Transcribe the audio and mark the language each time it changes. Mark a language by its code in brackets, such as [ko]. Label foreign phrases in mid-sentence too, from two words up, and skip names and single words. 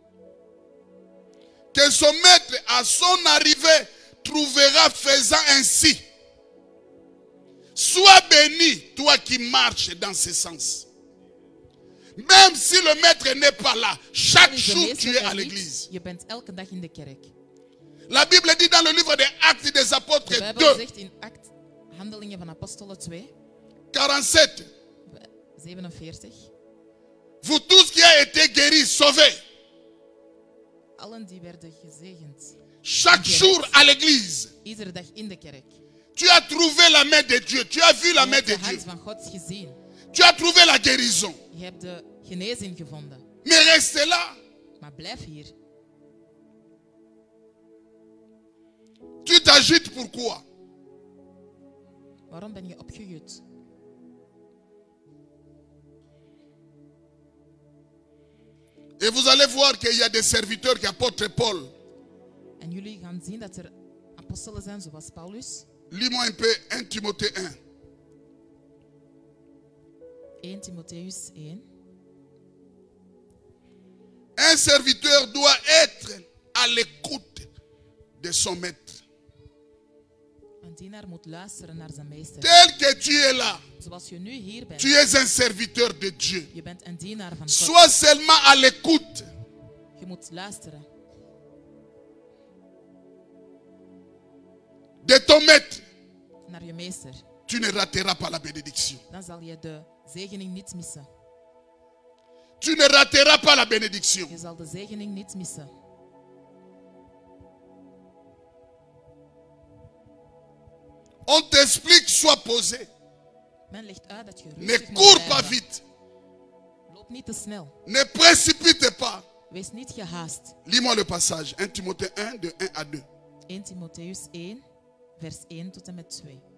[fr] Que son maître, à son arrivée, trouvera faisant ainsi. Sois béni, toi qui marches dans ce sens. Même si le maître n'est pas là, chaque [nl] Al is de [fr] jour [nl] meester [fr] tu es [nl] er [fr] à [nl] niet, [fr] l'église. [nl] je bent elke dag in de kerk. [fr] La Bible dit dans le livre des Actes des [nl] De [fr] Apôtres [nl] Bijbel 2, zegt in Handelingen van Apostelen 2, 47. 47. [fr] Vous tous qui avez été guéris, sauvés, [nl] Allen die werden gezegend. [fr] chaque jour à l'église, [nl] Iedere dag in de kerk. [fr] tu as trouvé la main de Dieu, tu as vu la [nl] Je [fr] main [nl] hebt [fr] de [nl] de [fr] Dieu, [nl] hand van God gezien. [fr] tu as trouvé la guérison. [nl] Je hebt de genezing gevonden. [fr] Mais restez là, [nl] Maar blijf hier. [fr] tu t'agites pourquoi? [nl] Waarom ben je opgejut? [fr] Et vous allez voir qu'il y a des serviteurs qui apôtre Paul. [nl] En jullie gaan zien dat er apostelen zijn zoals Paulus. [fr] Lis-moi un peu 1 Timothée 1. [nl] 1 Timotheus 1. [fr] Un serviteur doit être à l'écoute de son maître. [nl] Een dienaar moet luisteren naar zijn meester. [fr] Tel que tu es là, [nl] Zoals je nu hier bent. [fr] tu es un serviteur de Dieu. [nl] Je bent een dienaar van God. [fr] Sois seulement à l'écoute. [nl] Je moet luisteren [fr] De ton maître, [nl] naar je meester. [fr] tu ne rateras pas la bénédiction. [nl] Dan zal je de zegening niet missen. [fr] Tu ne rateras pas la bénédiction. [nl] Je zal de zegening niet missen. [fr] On t'explique, sois posé. [nl] Men legt uit dat je [fr] Ne [nl] rustig moet [fr] cours pas [nl] blijven. [fr] vite. [nl] Loop niet te snel. [fr] Ne précipite pas. [nl] Wees niet gehaast. [fr] Lis-moi le passage. 1 Timothée 1, de 1 à 2. [nl] 1 Timotheus 1, vers 1 tot en met 2.